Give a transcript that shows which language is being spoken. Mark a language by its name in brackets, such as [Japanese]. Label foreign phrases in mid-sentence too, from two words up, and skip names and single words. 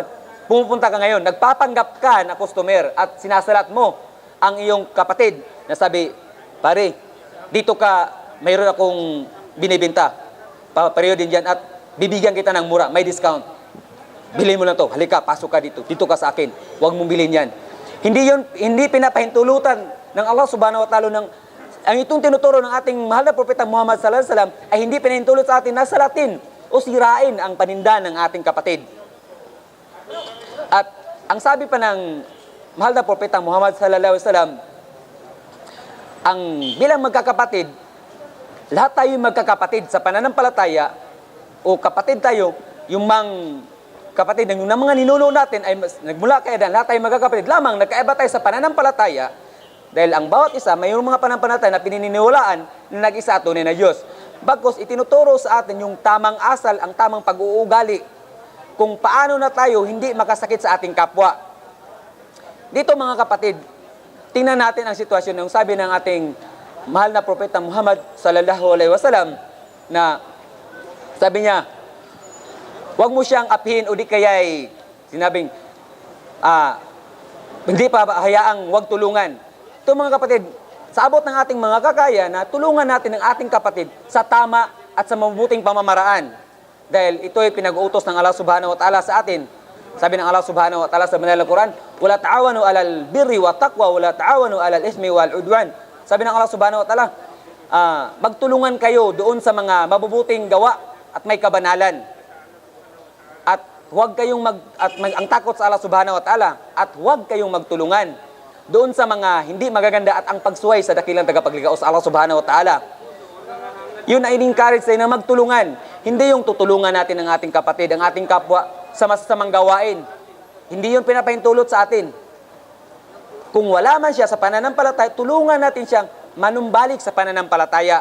[Filipino] Pumupunta ka ngayon, nagpapanggap ka na customer at sinasalat mo ang iyong kapatid na sabi, pare, dito ka, mayroon akong binibinta. Pareho din dyan at bibigyan kita ng mura, may discount. Bilhin mo lang to. Halika, pasok ka dito. Dito ka sa akin. Huwag mong bilhin yan. Hindi pinapahintulutan ng Allah [Arabic] سبحانه وتعالى [Filipino] ang itong tinuturo ng ating mahal na propeta Muhammad [Arabic] صلى الله عليه وسلم [Filipino] ay hindi pinahintulot sa atin na salatin o sirain ang paninda ng ating kapatid. At ang sabi pa ng mahal na propeta Muhammad [Arabic] صلى الله عليه وسلم, [Filipino] ang bilang magkakapatid, lahat tayo magkakapatid sa pananampalataya o kapatid tayo, yung kapatid ng mga ninuno natin ay nagmula kay Adan, lahat tayo magkakapatid. Lamang nagkaiba tayo sa pananampalataya dahil ang bawat isa mayroong mga pananampalataya na pininiwalaan na nag-isa at tunay na Diyos. Bagkus itinuturo sa atin yung tamang asal, ang tamang pag-uugali kung paano na tayo hindi makasakit sa ating kapwa. Dito mga kapatid, tingnan natin ang sitwasyon ng sabi ng ating mahal na propeta Muhammad [Arabic] صلى الله عليه وسلم [Filipino] na sabi niya, huwag mo siyang aphin o di kaya'y sinabing, hindi pa hayaang huwag tulungan. Ito mga kapatid, sa abot ng ating mga kakaya na tulungan natin ang ating kapatid sa tama at sa mabuting pamamaraan. Dahil ito ay pinag-uutos ng Allah [Arabic] سبحانه وتعالى [Filipino] sa atin. Sabi ng [Arabic] الله سبحانه وتعالى [Filipino] sa banal na Quran, [Arabic] ولا تعاونوا على البر والتقوى ولا تعاونوا على الإثم والعدوان. [Filipino] Sabi ng [Arabic] الله سبحانه وتعالى, [Filipino] magtulungan kayo doon sa mga mabubuting gawa at may kabanalan. At huwag kayong ang takot sa Allah [Arabic] سبحانه وتعالى [Filipino] at huwag kayong magtulungan doon sa mga hindi magaganda at ang pagsuway sa dakilang tagapagligao sa Allah [Arabic] سبحانه وتعالى. [Filipino] Yun ay in-encourage tayo na magtulungan. Hindi yung tutulungan natin ang ating kapatid, ang ating kapwa sa masasamang gawain. Hindi yun pinapahintulot sa atin. Kung wala man siya sa pananampalataya, tulungan natin siyang manumbalik sa pananampalataya.